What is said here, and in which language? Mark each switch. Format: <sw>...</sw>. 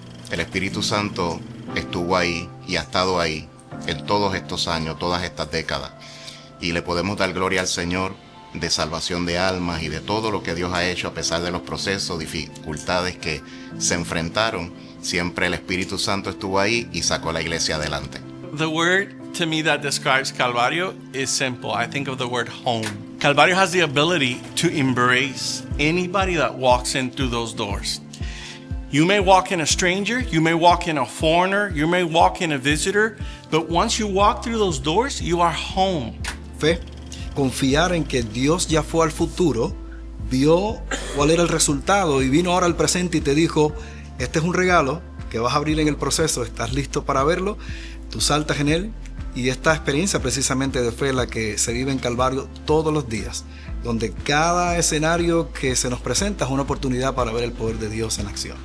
<es>El Espíritu Santo estuvo ahí y ha estado ahí en todos estos años, todas estas décadas. Y le podemos dar gloria al Señor de salvación de almas y de todo lo que Dios ha hecho a pesar de los procesos, dificultades que se enfrentaron. Siempre el Espíritu Santo estuvo ahí y sacó a la iglesia adelante.</es> <en>The word to me that describes Calvario is simple. I think of the word home. Calvario has the ability to embrace anybody that walks in through those doors. You may walk in a stranger, you may walk in a foreigner, you may walk in a visitor, but once you walk through those doors, you are home.</en> <es>Fe, confiar en que Dios ya fue al futuro, vio cuál era el resultado y vino ahora al presente y te dijo, este es un regalo que vas a abrir en el proceso, estás listo para verlo, tú saltas en él. Y esta experiencia precisamente de fe la que se vive en Calvario todos los días, donde cada escenario que se nos presenta es una oportunidad para ver el poder de Dios en acción.</es>